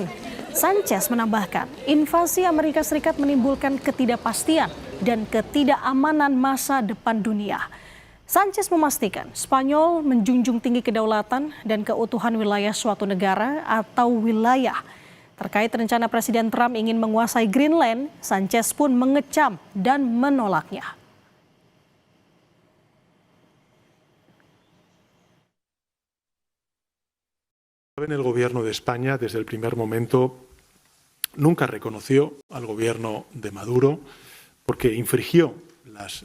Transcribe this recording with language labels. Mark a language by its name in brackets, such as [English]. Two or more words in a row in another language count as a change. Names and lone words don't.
[Indonesian] Sanchez menambahkan, invasi Amerika Serikat menimbulkan ketidakpastian dan ketidakamanan masa depan dunia. Sanchez memastikan Spanyol menjunjung tinggi kedaulatan dan keutuhan wilayah suatu negara atau wilayah. Terkait rencana Presiden Trump ingin menguasai Greenland, Sanchez pun mengecam dan menolaknya. [Spanish] El gobierno de España desde el primer momento nunca reconoció al gobierno de Maduro porque infringió las